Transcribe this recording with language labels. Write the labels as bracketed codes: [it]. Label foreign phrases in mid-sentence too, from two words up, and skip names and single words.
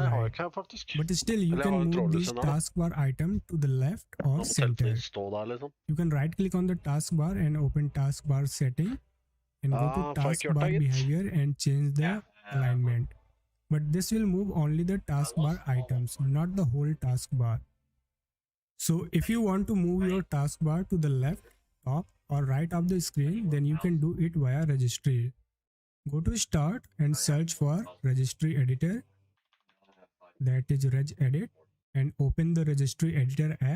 [no] Nei, jeg har [en] right, [no] ikke her, faktisk. [en] but still you [no] Eller jeg har [en] can [no] en [en] move [no] trådløs [en] this [no] ennå, da. [en] taskbar item to the left or [no] Selv [en] center. [no] stå der, liksom. [en] You can right click on the taskbar and open taskbar setting and go to [no] får jeg ikke gjort [en] taskbar [no] det, gitt. [en] behavior and change the alignment. But this will move only the taskbar items, not the whole taskbar. So if you want to move your taskbar to the left, top or right of the screen, then you can do it via registry. Go to start and search for registry editor, that is regedit, and open the registry editor app.